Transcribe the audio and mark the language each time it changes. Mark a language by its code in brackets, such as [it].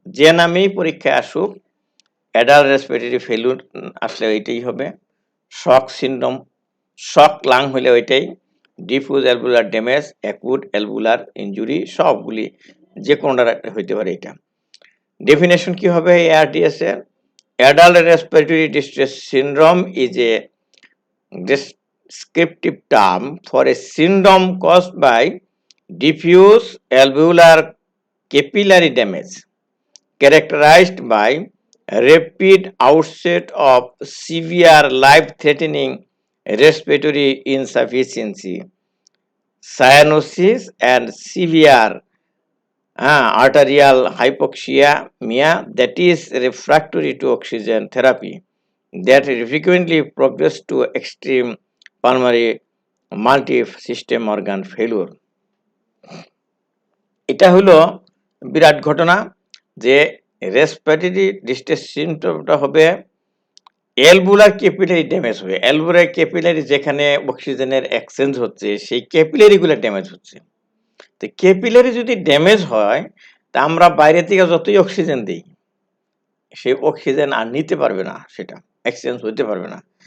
[bn] যে নামেই পরীক্ষায় আসুক, অ্যাডাল্ট রেসপিরেটরি ফেলুর আসলে ওইটাই হবে, শক সিনড্রোম, শক লাং হলে ওইটাই, ডিফিউজ অ্যালভুলার ড্যামেজ, অ্যাকুট অ্যালভুলার ইনজুরি, সবগুলি যে কোনোটা হইতে পারে এটা। ডেফিনেশন কি হবে ARDS এর? [en] Adult respiratory distress syndrome is a descriptive term for a syndrome caused by diffuse alveolar capillary damage, characterized by rapid outset of severe life-threatening respiratory insufficiency, cyanosis, and severe arterial hypoxia that is refractory to oxygen therapy that frequently progress to extreme pulmonary multi-system organ failure. [bn] এটা হলো বিরাট ঘটনা যে respiratory distress সিনড্রোমটা হবে alveolar capillary damage হবে। Alveolar capillary যেখানে অক্সিজেনের exchange হচ্ছে সেই ক্যাপিলারিগুলো ড্যামেজ হচ্ছে। তো ক্যাপিলারি যদি ড্যামেজ হয় তা আমরা বাইরে থেকে যতই অক্সিজেন দিই সেই অক্সিজেন আর নিতে পারবে না, সেটা এক্সচেঞ্জ হতে পারবে না।